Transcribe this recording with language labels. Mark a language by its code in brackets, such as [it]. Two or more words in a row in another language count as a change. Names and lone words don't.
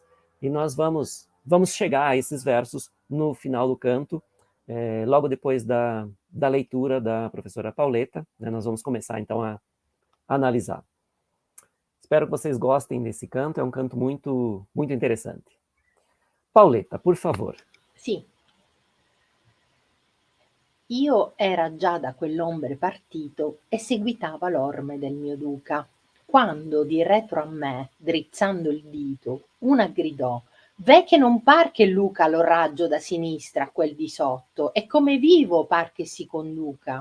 [pt] E nós vamos chegar a esses versos no final do canto, logo depois da leitura da professora Pauleta, né? Nós vamos começar então a analisar. Espero que vocês gostem desse canto, é um canto muito, muito interessante. Paoletta, por favor. [it] Sì. Io era già da quell'ombre partito e seguitava l'orme del mio duca, quando di retro a me, drizzando il dito, una gridò: «Ve che non par che Luca lo raggio da sinistra quel di sotto, e come vivo par che si conduca».